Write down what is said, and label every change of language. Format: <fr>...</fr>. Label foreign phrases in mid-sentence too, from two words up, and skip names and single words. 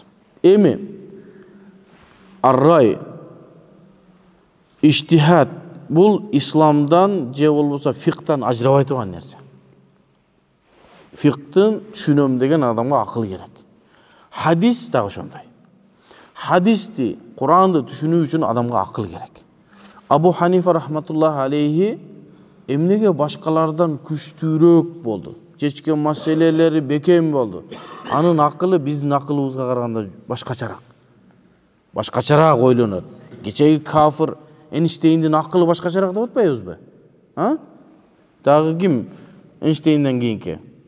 <ky>Эми ар-рай, иштихад бул исламдан же болбосо фикhtан ажырабай турган нерсе. Фикhtын түшүнөм деген адамга акыл керек. Хадис да ошондой. Хадисти, Куранды түшүнүү үчүн адамга акыл керек. Абу Ханифа</ky> <ar>رحمة الله عليه</ar> <ky>эмнеге башкалардан күчтүүрөөк болду? Чечкен маселелери бекем болду. Анын акылы биздин акылыбызга караганда башкачараак. Башкачараак ойлонот. Кечеги кафир Эйнштейндин акылы башкачараак деп атпайбызбы? Дагы ким Эйнштейнден кийинки?</ky>